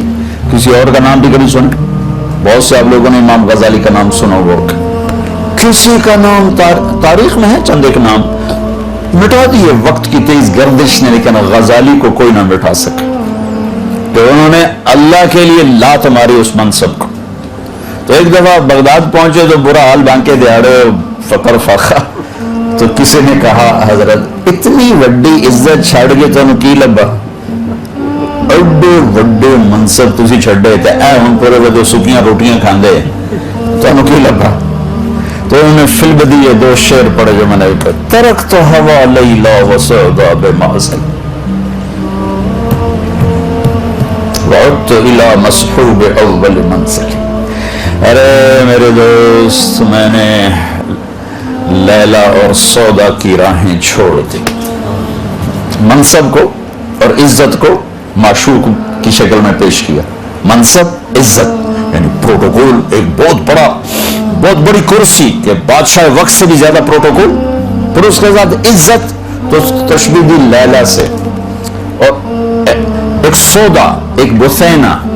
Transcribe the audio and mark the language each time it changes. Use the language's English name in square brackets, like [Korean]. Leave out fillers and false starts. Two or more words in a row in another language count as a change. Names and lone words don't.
[Urdu] کسی اور کا نام بھی کبھی سنا؟ بہت سے آپ لوگوں نے امام غزالی کا نام سنا ہوگا، کسی کا نام تاریخ میں ہے چند ایک نام مٹا دیے وقت کی تیز گردش نے، لیکن غزالی کو کوئی نہ مٹا سکے، کہ انہوں نے اللہ کے لیے لات ماری اس منصب کو۔ تو ایک دفعہ بغداد پہنچے تو برا حال [Punjabi] بانکے دیہڑے فقر فاقہ، تو کسی نے کہا حضرت اتنی وڈی عزت چھڑ کے تمہیں کی لبا، ایڈے وڈے منصب تسی چھڑے تے اے ہن پورے ودے سکیاں روٹیاں کھاندے تمہیں کی لبا؟ [Urdu] تو انہوں نے فلم دیے 2 شعر پڑھے جو میں نے کہا، [Arabic] ترکت ہوا لیلا وسعدا بمعزل وعدت الى مصحوب اول منزل۔ [Urdu] ارے میرے دوست، میں نے لیلا اور سودا کی راہیں چھوڑ دی، منصب کو اور عزت کو معشوق کی شکل میں پیش کیا۔ منصب، عزت، یعنی پروٹوکول، ایک بہت بڑی کرسی کہ بادشاہ وقت سے بھی زیادہ پروٹوکول، پھر اس کے ساتھ عزت، تو تشبیہ دی لیلا سے، اور ایک سودا، ایک بثینہ۔